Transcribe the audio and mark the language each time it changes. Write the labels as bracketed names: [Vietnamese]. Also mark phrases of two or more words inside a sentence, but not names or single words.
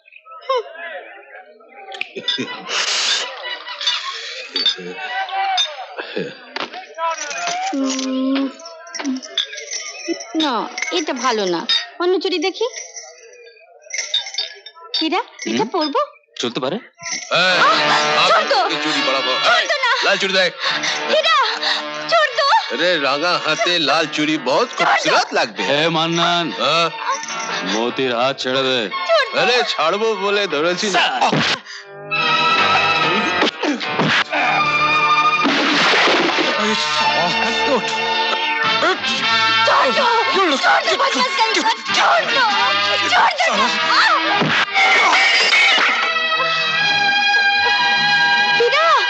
[Bangla] না এটা ভালো না অন্য চুড়ি দেখি হীরা এটা পরবো চলতে পারে [Hindi] छोड़ दो [Bangla] চুরি করাবো [Hindi] छोड़ दो ना [Bangla] লাল চুড়ি দেখ [Hindi] हीरा छोड़ दो अरे रागा हाथे लाल चूड़ी बहुत खूबसूरत लगते [Bangla] হে মান্নান মতির হাত ছেড়ে দে अरे ছাড়বো বলে ধরেছি না [Hindi] छोड़ दो बदमाश कहीं मत छोड़ दो हीरा